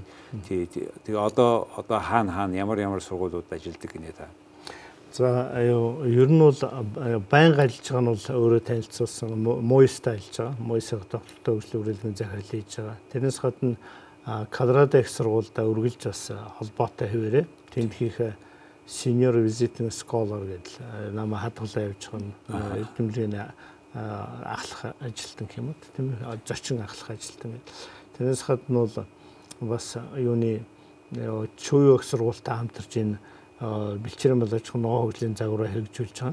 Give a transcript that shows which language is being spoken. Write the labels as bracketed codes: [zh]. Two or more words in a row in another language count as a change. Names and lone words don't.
[mn] Тэгээ одоо хаана ямар сургуулиуд ажилладаг гинэ та. За ер нь бол байнга ажиллаж байгаа нь бол өөрөө танилцуулсан МУИС-тай ажиллаж байгаа. МУИС-ийн Тогтвортой хөгжлийн хүрээлэнгийн захирал хийж байгаа. Тэрнээс гадна Колорадо их сургуультай үргэлж бас холбоотой хэвээрээ тэнд хийх [en] senior visiting scholar [mn] гэдэг намайг хадгалаа явж байгаа нь эрдэмтний ахлах ажилтан юм уу тийм ээ зочин ахлах ажилтан гэдэг. Тэрнээс гадна бол бас юуны чуй их сургуультай хамтарч энэ бэлчээрэн боловч ногоон хөгжлийн загвараа хэрэгжүүлж байгаа.